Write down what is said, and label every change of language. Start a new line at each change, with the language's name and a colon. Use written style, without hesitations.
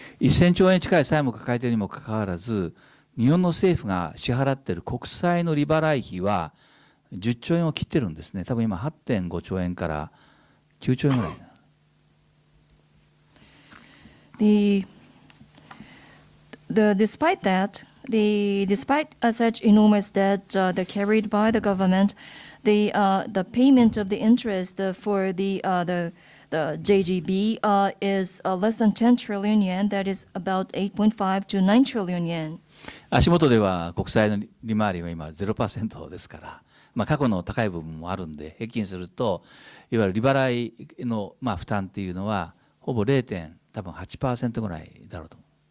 Japanese: 1000兆円近い債務を抱えているにもかかわらず、日本の政府が支払っている国債の利払い費は10兆円を切ってるんですね。多分今 8.5 兆円から9兆円ぐらい。
English: Despite that, despite such enormous debt that carried by the government, the payment of the interest for the JGB is less than 10 trillion yen. That is about 8.5 to 9 trillion yen.
Japanese: 足元では国債の利回りは今 0% ですから、過去の高い部分もあるんで、平均するといわゆる利払いの負担っていうのはほぼ 0.8% ぐらいだろうと思う。